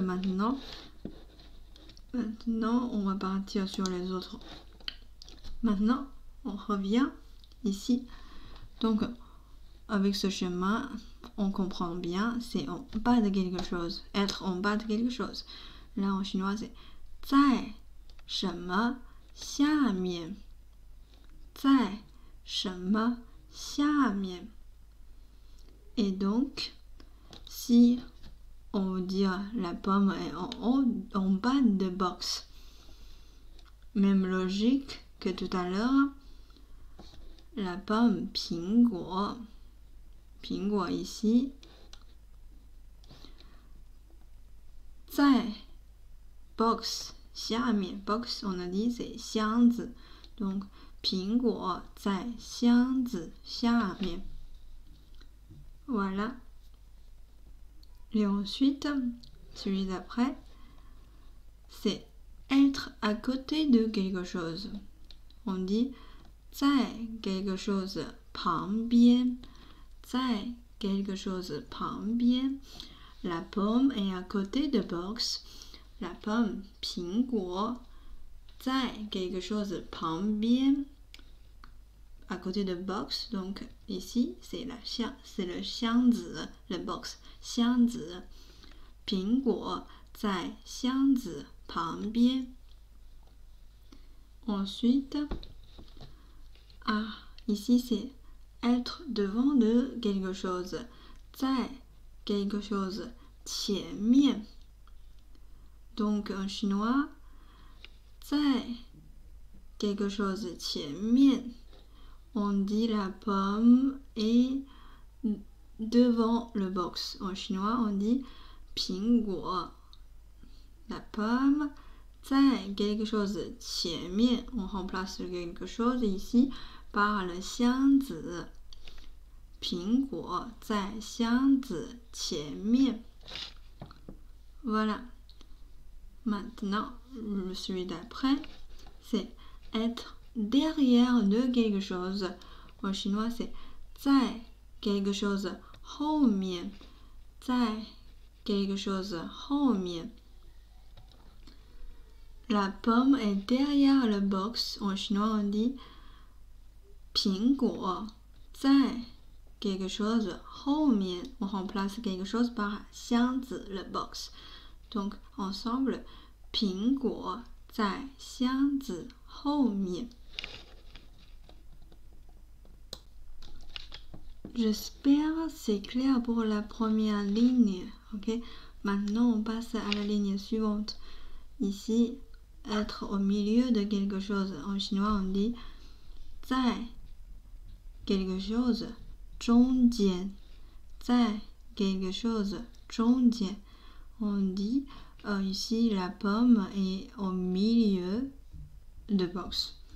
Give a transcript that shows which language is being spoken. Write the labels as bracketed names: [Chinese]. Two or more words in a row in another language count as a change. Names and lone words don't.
[French] Maintenant, on va partir sur les autres. Maintenant, on revient ici. Donc, avec ce schéma, on comprend bien, c'est en bas de quelque chose. Être en bas de quelque chose. Là, en chinois, c'est [Chinese] 在什么下面在什么下面 [French] Et donc, si on veut dire la pomme est en haut, en bas de box, même logique que tout à l'heure, la pomme 苹果 ici, [Chinese] 在 box 下面 [French] box on a dit c'est 箱子 donc [Chinese] 苹果在箱子下面 [French] voilà. Et ensuite, celui d'après, c'est être à côté de quelque chose. On dit 在 quelque chose [Chinese] 旁边在 [French] quelque chose 旁边 La pomme est à côté de box. La pomme [Chinese] 苹果在 [French] quelque chose 旁边 à côté de box. Donc ici, c'est le 箱子 le box [Chinese] 箱子苹果在箱子旁边 [French] Ensuite, ici c'est être devant de quelque chose 在 quelque chose 前面 Donc en chinois, 在 quelque chose 前面 on dit la pomme est devant le box. En chinois, on dit 苹果 La pomme 在 quelque chose 前面 on remplace le quelque chose ici par le [Chinese] 箱子苹果在箱子前面 [French] Voilà. Maintenant, celui d'après, c'est être derrière de quelque chose. En chinois, c'est 在 quelque chose [Chinese] 后面在 [French] quelque chose 后面 La pomme est derrière le box. En chinois, on dit [Chinese] 苹果在 [French] quelque chose 后面 On remplace quelque chose par 箱子 le box. Donc, ensemble, [Chinese] 苹果在箱子后面 [French] J'espère c'est clair pour la première ligne. Ok. Maintenant, on passe à la ligne suivante. Ici, être au milieu de quelque chose. En chinois, on dit 在 quelque chose [Chinese] 中间在 [French] quelque chose 中间 On dit ici la pomme est au milieu de box.